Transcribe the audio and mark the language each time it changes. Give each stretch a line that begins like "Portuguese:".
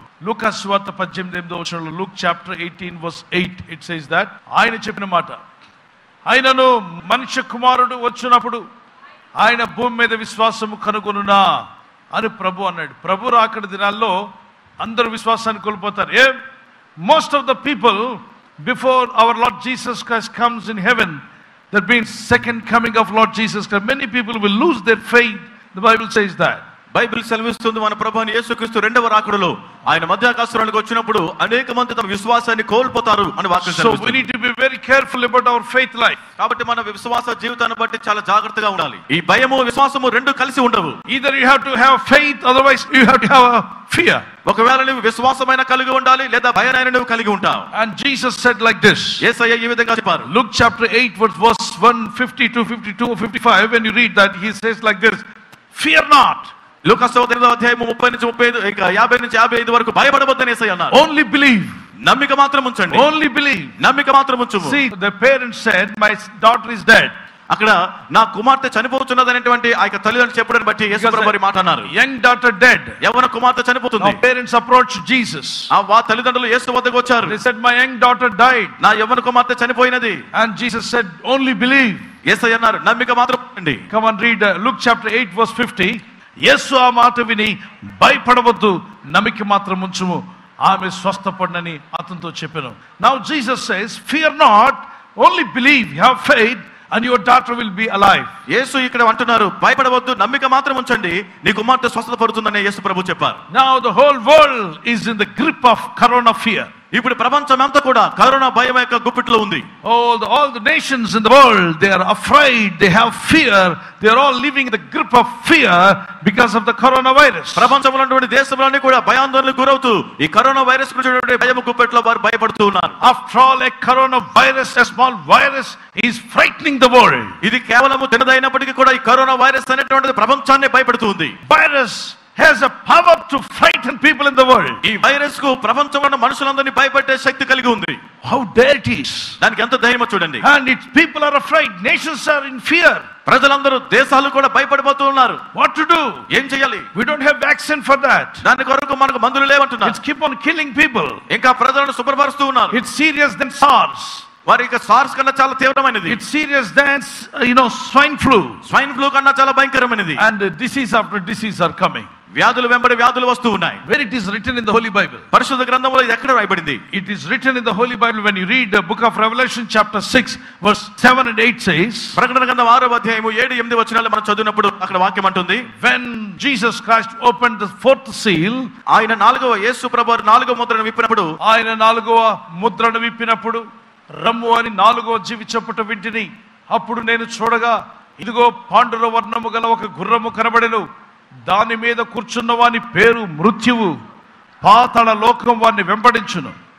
Telugu: లూకా సువార్త 18:8
English: Luke chapter 18:8 it says that,
Telugu: ఆయన చెప్పిన మాట, ఆయనను మనుష్య కుమారుడు వచ్చినప్పుడు ఆయన భూమి మీద విశ్వాసము కనుగొనునా అని ప్రభు అన్నాడు. ప్రభు రాకడ దినాల్లో అందరూ విశ్వాసాన్ని కోల్పోతారు.
English: Most of the people before our Lord Jesus Christ comes in heaven, that means second coming of Lord Jesus Christ, many people will lose their faith. The Bible says that.
Telugu: Bible సెలవిస్తుంది, మన ప్రభువైన యేసుక్రీస్తు రెండవ రాకడలో ఆయన మధ్యాకాశానికి వచ్చినప్పుడు అనేక మంది తమ విశ్వాసాన్ని కోల్పోతారు అని వాక్యం సెలవిస్తుంది.
English: So we need to be very careful about our faith life.
Telugu: కాబట్టి మన విశ్వాస జీవితాన్ని బట్టి చాలా జాగ్రత్తగా ఉండాలి. ఈ భయము విశ్వాసము రెండు కలిసి ఉండవు.
English: Either you have to have faith, otherwise you have to have a fear.
Telugu: ఒకవేళ నువ్వు విశ్వాసమైన కలిగి ఉండాలి, లేదా భయాన్ని నువ్వు కలిగి ఉంటావు.
English: And Jesus said like this.
Telugu: యేసయ్య ఈ విధంగా చెప్పారు.
English: Luke chapter 8 verse 152, 52, 55, when you read that, he says like this, fear not.
Telugu: లూకా సువార్త 8వ అధ్యాయం 30 నుంచి 50 నుంచి 55 వరకు భయపడవద్దని యేసయ్య అన్నారు.
English: Only believe.
Telugu: నమ్మిక మాత్రం ఉంచండి.
English: Only believe.
Telugu: నమ్మిక మాత్రం ఉంచు.
English: See, the parents said, my daughter is dead.
Telugu: అక్కడ నా కుమార్తె చనిపోతున్నది అనేటువంటి ఆ యొక్క తల్లిదండ్రులు చెప్పడం బట్టి యేసు ప్రభువు మాట అన్నారు.
English: Young daughter dead.
Telugu: యవ్వన కుమార్తె చనిపోతుంది.
English: Now parents approached Jesus.
Telugu: ఆ తల్లిదండ్రులు యేసు వద్దకు వచ్చారు.
English: They said, my young daughter died.
Telugu: నా యవ్వన కుమార్తె చనిపోయినది.
English: And Jesus said, only believe.
Telugu: యేసయ్య అన్నారు, నమ్మిక మాత్రం ఉంచండి.
English: Come on, read Luke chapter 8 verse 50.
Telugu: యేసు ఆ మాట విని భయపడవద్దు, నమ్మిక మాత్రం ఉంచుము, ఆమె స్వస్థపడినని అతనితో చెప్పాను.
English: Now Jesus says, fear not, only believe, have faith, and your daughter will be alive.
Telugu: యేసు ఇక్కడ అంటున్నారు, భయపడవద్దు, నమ్మిక మాత్రం ఉంచండి, నీ కుమార్తె స్వస్థపడుతుందని యేసు ప్రభు చెప్పారు.
English: Now the whole world is in the grip of corona fear.
Telugu: ఇప్పుడు ప్రపంచం అంతా కూడా కరోనా భయం యొక్క గుప్పిట్లో ఉంది.
English: All the nations in the world, they are afraid, they have fear, they are all living in the grip of fear because of the coronavirus.
Telugu: ప్రపంచంలో ఉన్నటువంటి దేశాలన్నీ కూడా భయాందోళనకు గురవుతూ ఈ కరోనా వైరస్ గురించి భయం గుప్పెట్లో వారు భయపడుతూ ఉన్నారు.
English: After all, a coronavirus, a small virus, is frightening the world.
Telugu: ఇది కేవలం చిన్నదైనప్పటికీ కూడా ఈ కరోనా వైరస్ అనేటువంటిది ప్రపంచాన్ని భయపెడుతుంది.
English: Virus has a power to frighten people in the world.
Telugu: ఈ వైరస్ కు ప్రపంచంలో ఉన్న మనుషులందరినీ భయపెట్టే శక్తి కలిగి ఉంది.
English: How dare it is.
Telugu: దానికి ఎంత ధైర్యమో చూడండి.
English: And its people are afraid, nations are in fear.
Telugu: ప్రజలందరూ దేశాలు కూడా భయపడిపోతూ ఉన్నారు.
English: What to do?
Telugu: ఏం చేయాలి?
English: We don't have vaccine for that.
Telugu: దాని కొరకు మనకు మందులు లేవంటున్నారు.
English: It's keep on killing people.
Telugu: ఇంకా ప్రజలను శుభ్రపరుస్తూ ఉన్నారు.
English: It's serious than SARS.
Telugu: వారి యొక్క సార్స్ కన్నా చాలా తీవ్రమైనది.
English: It's serious than swine flu.
Telugu: Swine flu కన్నా చాలా భయంకరమైనది.
English: And disease after disease are coming.
Telugu: వ్యాధులు వెంబడి వ్యాధులు వస్తూ ఉన్నాయి.
English: Where it is written in the Holy Bible.
Telugu: పరిశుద్ధ గ్రంథంలో ఇది ఎక్కడ రాయబడింది?
English: It is written in the Holy Bible when you read the book of Revelation chapter 6 verse 7 and 8 says.
Telugu: ప్రకటన గ్రంథం 6వ అధ్యాయము 7, 8 వచనాలు మనం చదివినప్పుడు అక్కడ వాక్యం అంటుంది,
English: when Jesus Christ opened the fourth seal,
Telugu: ఆయన యేసు ప్రభువు 4వ ముద్రను విప్పినప్పుడు, ఆయన 4వ ముద్రను విప్పినప్పుడు రమ్ము అని 4వ జీవి చెప్పుట వింటిని. అప్పుడు నేను చూడగా ఇదిగో పాండుర వర్ణము గల ఒక గుర్రము కనబడెను, దాని మీద కూర్చున్న వాని పేరు మృత్యువు, పాతాళ లోకం వారిని వెంబడించును.